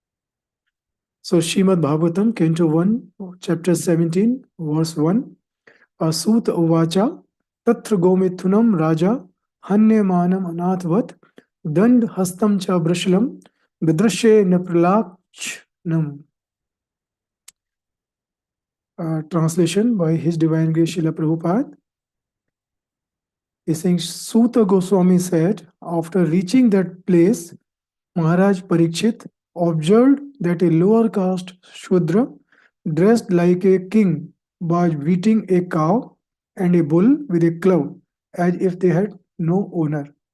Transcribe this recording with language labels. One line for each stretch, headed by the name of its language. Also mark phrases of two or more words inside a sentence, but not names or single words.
English: So Srimad Bhagavatam, Canto 1, Chapter 17, verse 1.
Sanskrit: सूत उवाचा तत्र गोमिथुनम राजा हन्यमानम अनाथवत दंड हस्तं च वृषलम विदृश्ये न प्रलाक्षणम.
English: Translation by His Divine Grace Srila Prabhupada. He saying, Suta Goswami said, after reaching that place, Maharaj Parikshit observed that a lower caste Shudra, dressed like a king, was beating a cow and a bull with a club, as if they had no owner.